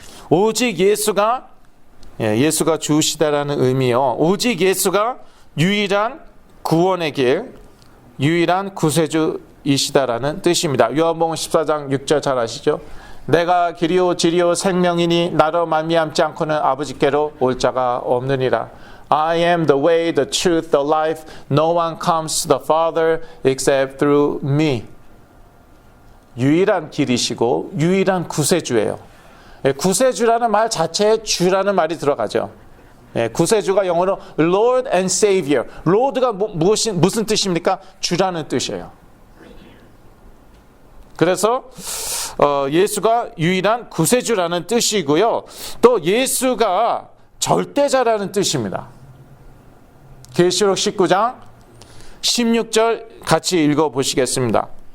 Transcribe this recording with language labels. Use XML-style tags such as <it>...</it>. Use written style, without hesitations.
<ko>오직 예수가 주시다라는 의미요. 오직 예수가 유일한 구원의 길, 유일한 구세주이시다라는 뜻입니다. 요한복음 14장 6절 잘 아시죠? 내가 길이요 진리요 생명이니 나로 말미암지 않고는 아버지께로 올 자가 없느니라.</ko> <en>I am the way, the truth, the life. No one comes to the Father except through me.</en> <ko>유일한 길이시고 유일한 구세주예요. 구세주라는 말 자체에 주라는 말이 들어가죠. 구세주가 영어로</ko> <en>Lord and Savior.</en> <ko>Lord가 무슨 뜻입니까? 주라는 뜻이에요. 그래서 예수가 유일한 구세주라는 뜻이고요. 또 예수가 절대자라는 뜻입니다. 계시록 19장 16절 같이 읽어보시겠습니다.</ko>